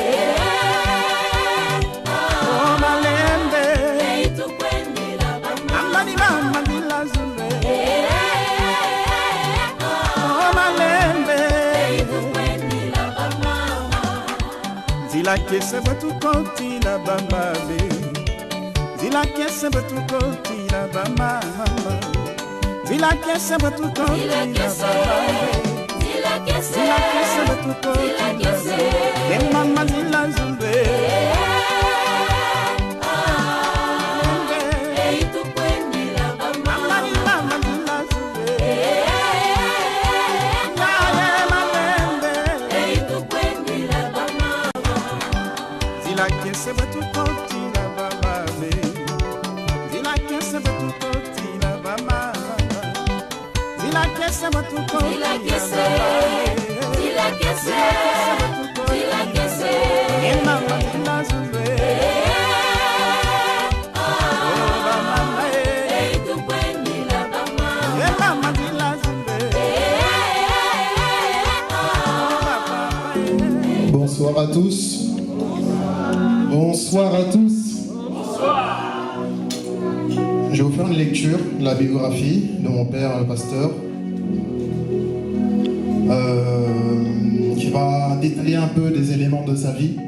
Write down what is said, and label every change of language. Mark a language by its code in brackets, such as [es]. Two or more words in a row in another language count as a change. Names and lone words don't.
[kg] oh malembe amani mama zila zulu oh malembe Zila kese batu koti la bamba be Zila kese batu koti la bamba Zila kese batu koti la bamba Zila kese batu koti la bamba Et mama zila zumbe Zila kese batu koti la bamba be Zila kese batu koti la bamba Zila kese batu koti la bamba Zila kese Et mama zila zumbe Oh mama tu kwendi la bamba Et mama zila zumbe [fr] Bonsoir à tous. Bonsoir à tous. Je vais vous faire une lecture de la biographie de mon père, le pasteur, qui va détailler un peu des éléments de sa vie.